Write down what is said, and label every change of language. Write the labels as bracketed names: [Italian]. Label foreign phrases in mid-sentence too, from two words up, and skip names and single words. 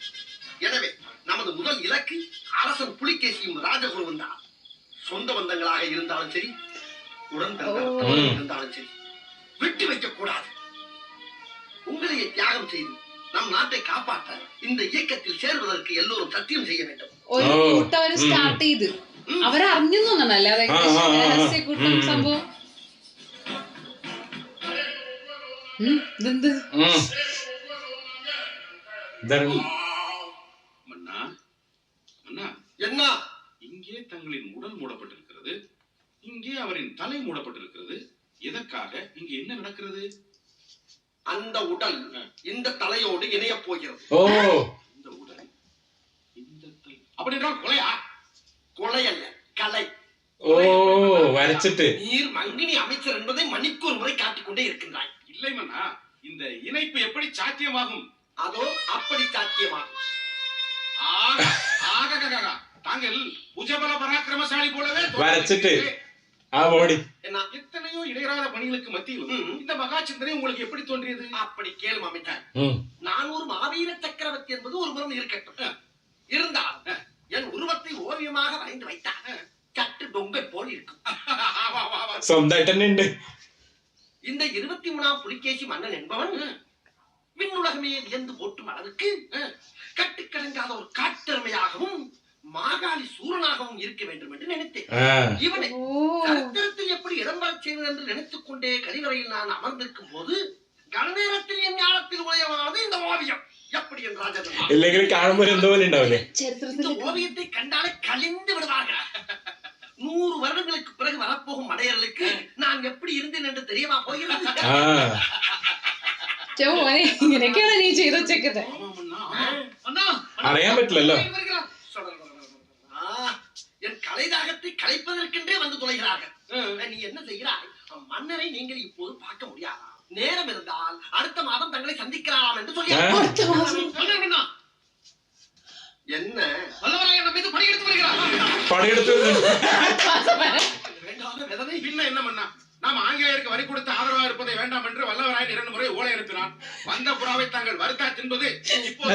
[Tamil] எனவே நமது முதல் இலக்கு அரசன் புலிகேசியும் ராஜகுருவும் தான். சொந்த பந்தங்களாக இருந்தாலும் சரி, உடன் பிறந்தவர்களாக இருந்தாலும் சரி, விட்டு வைக்க கூடாது. உங்களையே தியாகம் செய்து நம் நாட்டை காப்பாற்ற இந்த இயக்கத்தில் ചേർവதற்கு எல்லோரும் சத்தியம் செய்ய வேண்டும். [Malayalam] ഒരു കൂട്ടം അവര് സ്റ്റാർട്ട് ചെയ്ത് അവരറിഞ്ഞു തോന്നണല്ലേ അത് രഹസ്യക്കൂട്ടം സംഭവം. ഇതെന്ത് [Tamil] மன்னா மன்னா, என்ன? இங்கே தங்களின் உடல் மூடப்பட்டிருக்கிறது, இங்கே அவரின் தலை மூடப்பட்டிருக்கிறது. எதற்காக? இங்கே என்ன நடக்கிறது? அந்த உடல் இந்த தலையோடு இணைய போகிறது. ഓ இந்த உடல் இந்த தலை அப்படி என்றால் கொலையா? கொலை அல்ல, கலை. [Malayalam] ഓ വരച്ചിട്ട്. [Tamil] நீர் மங்கினி அமைச்சர் என்பதை மணிக்கு ஒரு முறை காட்டிக்கொண்டே இருக்கின்றாய். இல்லை மன்னா, இந்த இணைப்பு எப்படி சாத்தியமாகும்? அதோ அப்படி சாத்தியமாகும். தாங்கள் புஜபல பராக்கிரமசாலி போலவே [Malayalam] വരച്ചിട്ട് ആ ബോഡി. [Tamil] என்ன? எத்தனையோ இடையறாத பணிகளுக்கு மத்தியிலும் இந்த மகா சிந்தனை உங்களுக்கு எப்படி தோன்றியது? அப்படி கேளும் அமைச்சர். ம் நான் ஒரு மாவீர சக்கரவர்த்தி என்பது ஒரு புறம் இருக்கட்டும். இருந்தால் என் உருவத்தை ஓவியமாக வரைந்து வைத்தார் சற்று டொங்கை போல் இருக்கும். [Malayalam] സ്വന്തമായിട്ട് തന്നെ ഉണ്ട്. [Tamil] இந்த 23ஆம் புலிகேசி மன்னன் என்பவன் விண்ணுலகமே வியந்து போட்டும் அளவுக்கு கட்டுக்கடங்காத ஒரு காட்டிறமையாகவும் மாகாளி சூரனாகவும் இருக்க வேண்டும் என்று நினைத்தேன். ആ இவனை ഓ சரித்திரத்தில் எப்படி இடம்பெறச் செய்வது என்று நினைத்துக் கொண்டே கழிவறையில் நான் அமர்ந்திருக்கும் போது கணநேரத்தில் என் ஞானத்தில் உதயமானது இந்த ஓவியம். எப்படி என் ராஜதன் [Malayalam] ഇല്ലെങ്കിൽ കാണുമ്പോ ഒരു എന്തോ പോലെ ഉണ്ടാവില്ലേ? [Tamil] இந்த [Malayalam] ചരിത്രത്തിൽ [Tamil] ஓவியத்தை கண்டாலே கலிந்து விடுவார்கள். 100 வருடங்களுக்கு பிறகு வரப்போகும் மடையர்களுக்கு நான் எப்படி இருந்தேன் என்று தெரியவா போகிறது? ആ [Malayalam] മോനെ ഇങ്ങനെയൊക്കെയാണ് നീ ചെയ്തു വെച്ചേക്കുന്നത്. അറിയാൻ പറ്റില്ലല്ലോ. [Tamil] என் கலைதாகத்தை கலைப்பதற்கென்றே வந்து தொலைகிறார்கள். நீ என்ன செய்கிறாய்? மன்னரை நீங்கள் இப்போது பார்க்க முடியாதா? நேரம் இருந்தால் அடுத்த மாதம் தங்களை சந்திக்கலாம் என்று சொல்லி [Malayalam] അടുത്ത മാസം [Tamil] என்ன வல்லவராயன் நம்ம மீது படையெடுத்து வருகிறார். [Malayalam] പണിയെടുത്ത് [Tamil] வேண்டாத வேதனை. பின்ன என்ன மன்னா, நாம் ஆங்கிலேயருக்கு வரி கொடுத்து ஆதரவாக இருப்பதை வேண்டாம் என்று வல்லவராயன் 2 முறை ஓலை அனுப்பினான். வந்த புறாவை தாங்கள் வருத்தா தின்பது இப்போது